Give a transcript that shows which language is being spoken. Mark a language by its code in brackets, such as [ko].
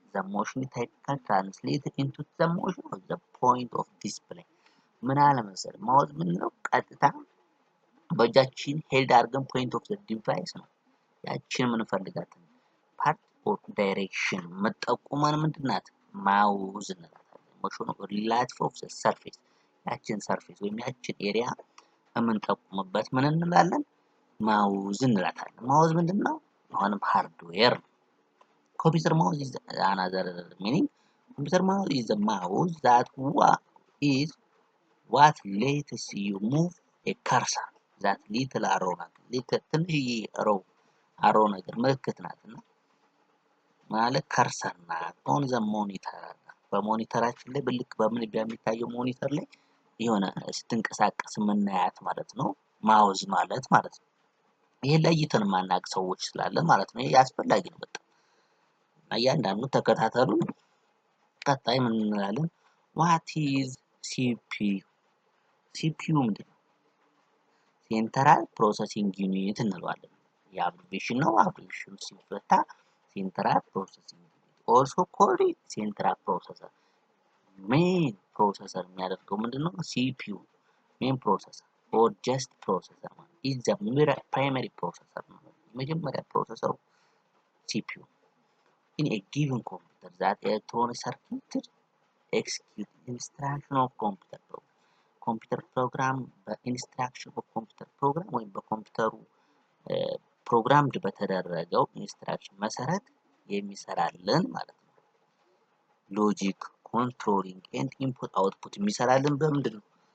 [en] The motion typically translated into the motion of the point of display. [am] ምን አለ መሰለህ ማውዝ ምን ነው? ቀጥታ በእጃችን ሄልድ አድርገን [en] ፖይንት ኦፍ ዘ ዲቫይስ [am] ነው ያችን የምንፈልጋትን [en] ፓርት ኦር ዳይሬክሽን [am] መጠቁመን ምንድናት ማውዝ እንላታለን። ሞሽኑ [en] ሪላቲቭ ኦፍ ዘ ሰርፌስ [am] ያችን ሰርፌስ ወይም ያችን ኤሪያ የምንጠቁምበት ምን እንላለን ማውዝ እንላታለን። ማውዝ ምንድነው? አሁንም ሃርድዌር ነው። ኮምፒውተር ማውዝ [en] is another meaning. Computer mouse is a mouse that is what lets you move a cursor. that little arrow [am] ናት። little ትንሽዬ arrow ነገር ምልክት ናትና ማለት ከርሰር ናት። [en] on the monitor [am] በሞኒተራችን ላይ ብልክ በምን በሚታየው ሞኒተር ላይ የሆነ ስትንቀሳቀስ የምናያት ማለት ነው ማውዝ ማለት ነው። ይሄ ለይተን ማናቅ ሰዎች ስላለን ማለት ነው። ይሄ አስፈላጊ ነው በጣም እያንዳንዱ ተከታተሉ። ቀጣይ ምን እንላለን? [en] what is CPU? CPU [am] ምንድነው? ሴንትራል ፕሮሰሲንግ ዩኒት እንለዋለን። የአብሪቬሽን ነው። አብሪቬሽኑ ሲፈታ ሴንትራል ፕሮሰሲንግ ዩኒት [en] also called [am] ሴንትራል ፕሮሰሰር። ሜን ፕሮሰሰር የሚያደርገው ምንድነው? [en] CPU ሜን ፕሮሰሰር or just processor is the primary processor ነው። [am] የመጀመሪያ ፕሮሰሰሩ [en] CPU. In a given computer that electronic circuit execute instruction of computer program. [am] ኮምፒውተር ፕሮግራም በኢንስትራክሽን ኦፍ ኮምፒውተር ፕሮግራም ወይም በኮምፒውተሩ ፕሮግራምድ በተደረገው ኢንስትራክሽን መሰረት የሚሰራልን ማለት ነው። [en] ሎጂክ ኮንትሮሊንግ ኤንድ ኢንፑት አውትፑት [am] የሚሰራልን በምንድን ነው?